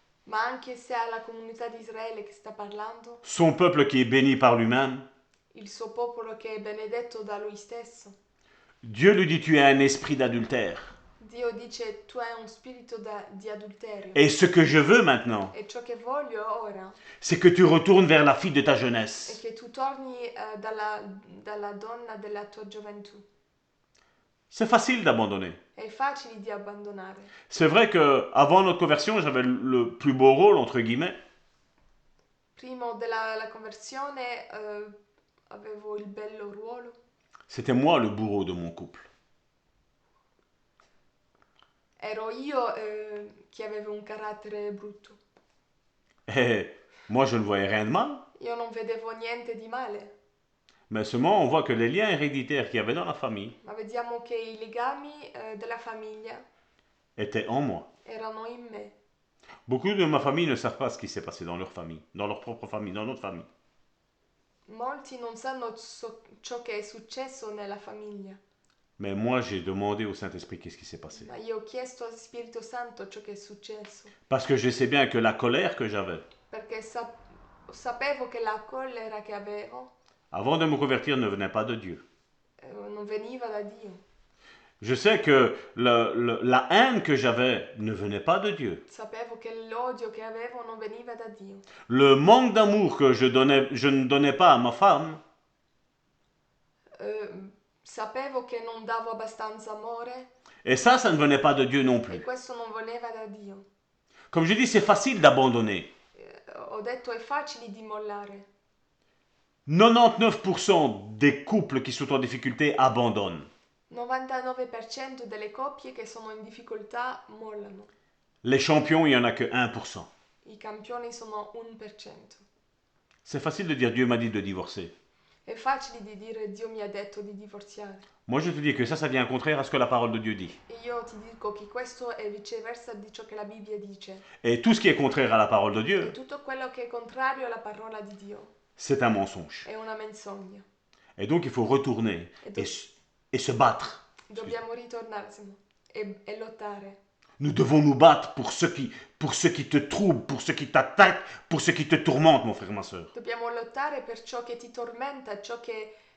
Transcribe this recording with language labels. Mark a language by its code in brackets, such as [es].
[it] ma anche se è alla comunità di Israele che sta parlando, [fr] son peuple qui est béni par lui-même, [it] il suo popolo che è benedetto da lui stesso, [fr] Dieu lui dit, tu as un esprit d'adultère. [it] Dio dice tu hai un spirito di adulterio. [fr] Et ce que je veux maintenant, [it] E ciò che voglio ora [fr] c'est que tu retournes vers la fille de ta [it] è [fr] jeunesse. [it] che tu torni dalla donna della tua gioventù. [fr] C'est facile d'abandonner. [it] È facile di abbandonare. [fr] C'est vrai que avant notre conversion, j'avais le plus beau rôle, entre guillemets. [it] Prima della conversione avevo il bello ruolo. [fr] C'était moi le bourreau de mon couple. [it] Ero io che avevo un carattere brutto. [fr] Et moi, je ne voyais rien de mal. [it] Io non vedevo niente di male, [fr] Mais seulement, on voit que les liens héréditaires qu'il y avait dans la famille [it] ma vediamo che i legami della famiglia [fr] étaient en moi. [it] erano in me. [fr] Beaucoup de ma famille ne savent pas ce qui s'est passé dans leur famille, dans leur propre famille, dans notre famille. [it] Molti non sanno ciò che è successo nella famiglia, [fr] Mais moi, j'ai demandé au Saint-Esprit qu'est-ce qui s'est passé. [it] ma io ho chiesto al Spirito Santo ciò che è successo, [fr] Parce que je sais bien que la colère que j'avais, [it] perché sapevo che la collera che avevo [fr] avant de me convertir, ne venait pas de Dieu. [it] non veniva da Dio. [fr] Je sais que la haine que j'avais ne venait pas de Dieu. [it] Sapevo che l'odio che avevo non veniva da Dio. [fr] Le manque d'amour que je ne donnais pas à ma femme, [it] Sapevo che non davo abbastanza amore [fr] et ça ne venait pas de Dieu non [it] e [fr] plus. [it] questo non veniva da Dio. [fr] Comme je dis, c'est facile d'abandonner. [it] Ho detto è facile di mollare. [fr] 99% des couples qui sont en difficulté abandonnent. [it] 99% delle coppie che sono in difficoltà mollano. [fr] Les champions, il n'y en a que 1%. [it] I campioni sono 1%. [fr] C'est facile de dire Dieu m'a dit de divorcer. [it] È facile di dire Dio mi ha detto di divorziare. [fr] Moi, je te dis que ça vient contraire à ce que la parole de Dieu dit. [it] E io ti dico che questo è viceversa di ciò che la Bibbia dice. [fr] Et tout ce qui est contraire à la parole de [it] E [fr] Dieu, [it] tutto quello che è contrario alla parola di Dio [fr] c'est un mensonge. [it] è una menzogna. [fr] Et donc, il faut retourner et se battre. [it] Dobbiamo ritornare e lottare. [fr] Nous devons nous battre pour ceux qui te troublent, pour ceux qui t'attaquent, pour ceux qui te tourmentent, mon frère, ma soeur. [it] Dobbiamo lottare per ciò che ti tormenta, ciò che